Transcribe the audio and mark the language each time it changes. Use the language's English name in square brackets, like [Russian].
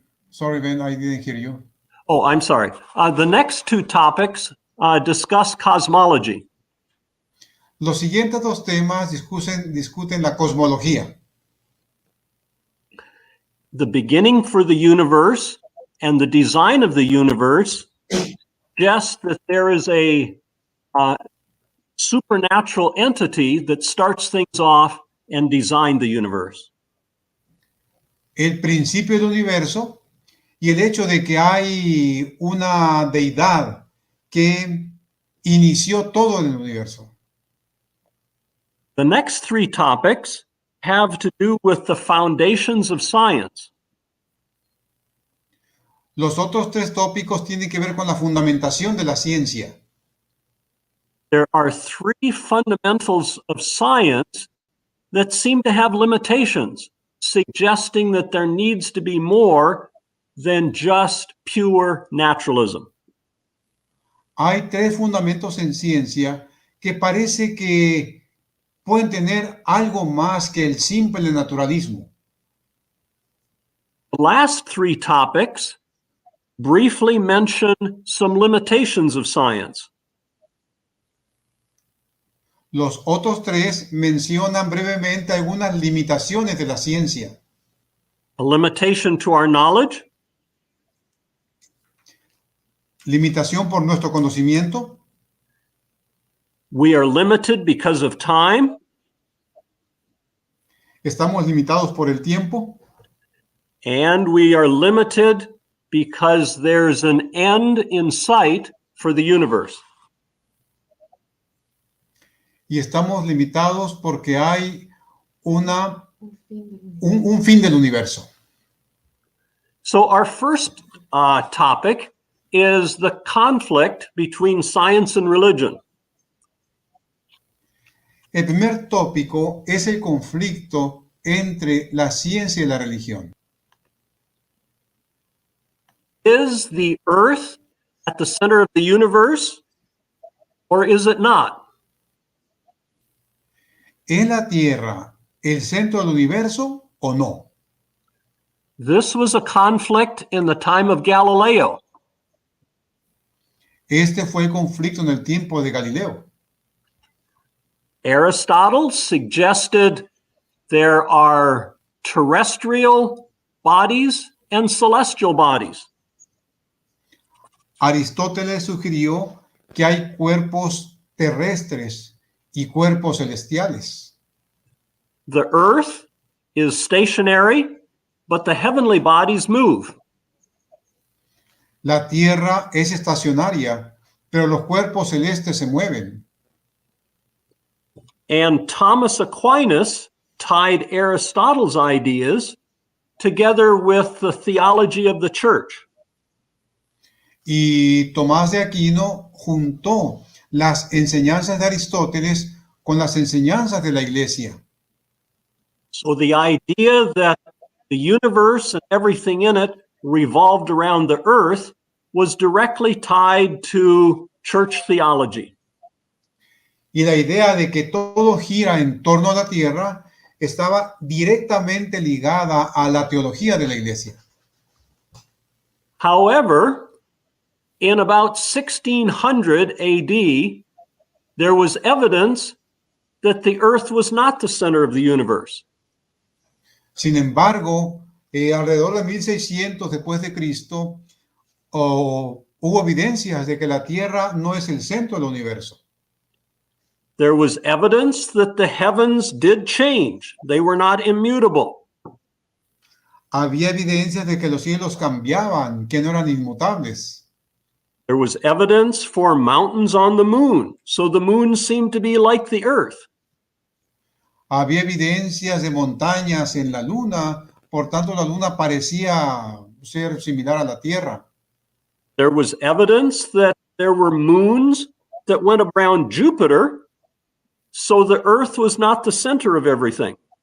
[English] Sorry, Ben, I didn't hear you. Oh, I'm sorry. The next two topics discuss cosmology. [Spanish] Los siguientes dos temas discuten la cosmología. [English] The beginning for the universe and the design of the universe suggest that there is a supernatural entity that starts things off and designed the universe. [Spanish] El principio del universo y el hecho de que hay una deidad que inició todo en el universo. [English] The next three topics have to do with the foundations of science. [Spanish] Los otros tres tópicos tienen que ver con la fundamentación de la ciencia. [English] There are three fundamentals of science that seem to have limitations, suggesting that there needs to be more than just pure naturalism. [Spanish] Hay tres fundamentos en ciencia que parece que pueden tener algo más que el simple naturalismo. [English] The last three topics briefly mention some limitations of science. [Spanish] Los otros tres mencionan brevemente algunas limitaciones de la ciencia. [English] A limitation to our knowledge, [Spanish] Limitación por nuestro conocimiento. [English] we are limited because of time, [Spanish] Estamos limitados por el tiempo. [English] and we are limited because there's an end in sight for the universe. [Spanish] y estamos limitados porque hay un fin del universo. [English] So our first topic is the conflict between science and religion. [Spanish] El primer tópico es el conflicto entre la ciencia y la religión. [English] Is the earth at the center of the universe, or is it not? [Spanish] ¿Es la Tierra el centro del universo o no? [English] This was a conflict in the time of Galileo. [Spanish] Este fue el conflicto en el tiempo de Galileo. [English] Aristotle suggested there are terrestrial bodies and celestial bodies. [Spanish] Aristóteles sugirió que hay cuerpos terrestres y cuerpos celestiales. [English] The earth is stationary, but the heavenly bodies move. [Spanish] La Tierra es estacionaria, pero los cuerpos celestes se mueven. [English] And Thomas Aquinas tied Aristotle's ideas together with the theology of the church. [Spanish] Y Tomás de Aquino juntó las enseñanzas de Aristóteles con las enseñanzas de la Iglesia. [English] So the idea that the universe and everything in it revolved around the earth was directly tied to church theology. [Spanish] Y la idea de que todo gira en torno a la Tierra estaba directamente ligada a la teología de la Iglesia. [English] However, in about 1600 AD, there was evidence that the earth was not the center of the universe. [Spanish] Sin embargo, alrededor de 1600 después de Cristo, hubo evidencias de que la Tierra no es el centro del universo. [English] There was evidence that the heavens did change. They were not immutable. [Spanish] Había evidencias de que los cielos cambiaban, que no eran inmutables. [English] There was evidence for mountains on the moon, so the moon seemed to be like the earth. [Spanish] Había evidencias de montañas en la luna, por tanto la luna parecía ser similar a la Tierra. [English] There was evidence that there were moons that went around Jupiter, so the earth was not the center of everything.